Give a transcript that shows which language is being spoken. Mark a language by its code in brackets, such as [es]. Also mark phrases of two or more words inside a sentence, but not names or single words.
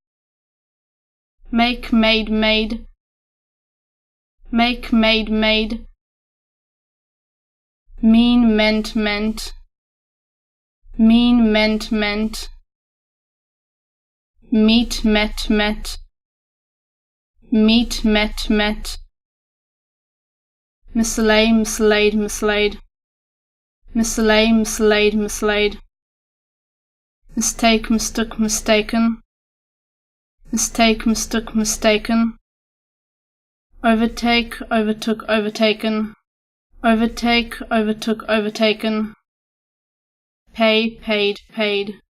[en] make, made, made, make, made, made, mean, meant, meant, mean, meant, meant, meet, met, met, meet, met, met, mislay, mislaid, mislaid, mislay, mislaid, mislaid, mistake, mistook, mistaken, mistake, mistook, mistaken, overtake, overtook, overtaken, overtake, overtook, overtaken, pay, paid, paid,